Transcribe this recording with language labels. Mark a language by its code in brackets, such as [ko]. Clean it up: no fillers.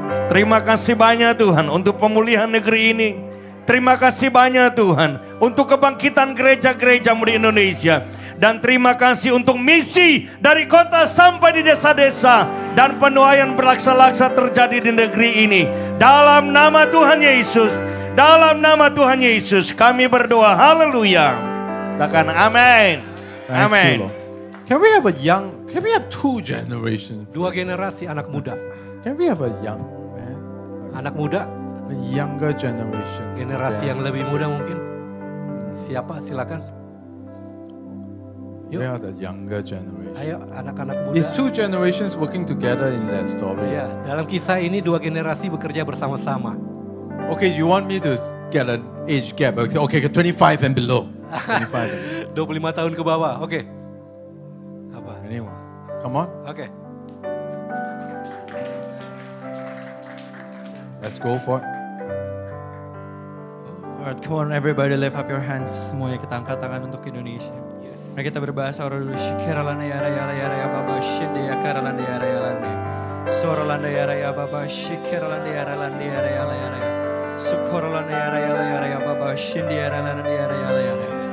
[id] Terima kasih banyak Tuhan untuk pemulihan negeri ini. Terima kasih banyak Tuhan untuk kebangkitan gereja-gereja-Mu di Indonesia. Dan terima kasih untuk misi dari kota sampai di desa-desa. Dan penuaian beraksa-laksa terjadi di negeri ini. Dalam nama Tuhan Yesus. Dalam nama Tuhan Yesus kami berdoa. Haleluya. Katakan amin. Amin. [en] Can we have two generations? [id] Dua generasi anak muda. [en] Can we have a young man? [id] Anak muda, [en] A younger generation. [id] generasi yang lebih muda mungkin. Siapa? Silakan. [en] We are the younger generation. [id] Ayo anak-anak muda. [en] It's two generations working together in that story. [id] Ya, dalam kisah ini dua generasi bekerja bersama-sama. [en] Okay, you want me to get an age gap? Okay, 25 and below. 25. [id] 25 tahun ke bawah. Oke. Apa? [en] Anyone? Come on. [id] Oke. [en] Let's go for it. Alright, come on everybody, lift up your hands. [id] Semuanya kita angkat tangan untuk Indonesia. Mari kita berbahasa orang dulu. Shikiralana ya raya ya baba shinde ya karalana ya raya lane. Sorolanda yara ya baba, shikirlanda yara landa yara yala yara. Sukorolanda yara yala yara ya baba, shindi yara landa yara yala yara.